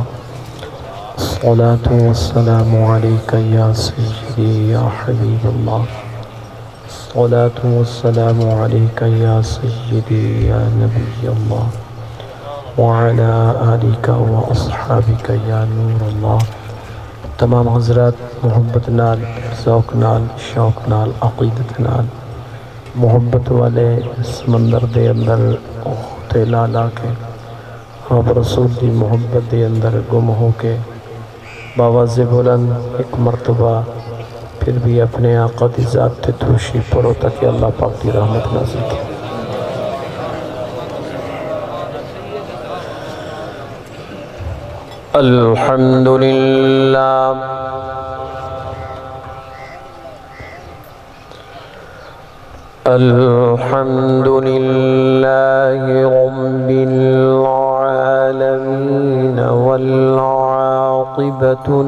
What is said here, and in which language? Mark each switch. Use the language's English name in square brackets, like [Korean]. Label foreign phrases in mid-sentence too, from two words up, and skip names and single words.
[Arabic] الصلاة والسلام عليك يا سيدي يا حبيب الله. الصلاة والسلام عليك يا سيدي يا نبي الله وعلى آلك وأصحابك يا نور الله. [Punjabi] تمام حضرات محبت نال، ذوق نال، شوق نال، عقیدت نال محبت والے سمندر دے اندر تے لا لا کے آپ رسول دی محبت دے اندر گم ہو کے باواز بلند ایک مرتبہ پھر بھی اپنے آقا دی ذات تے توشی پڑھو تاکہ اللہ پاک دی رحمت نازل کی. [Arabic] الحمد لله الحمد لله رب العالمين والعاقبة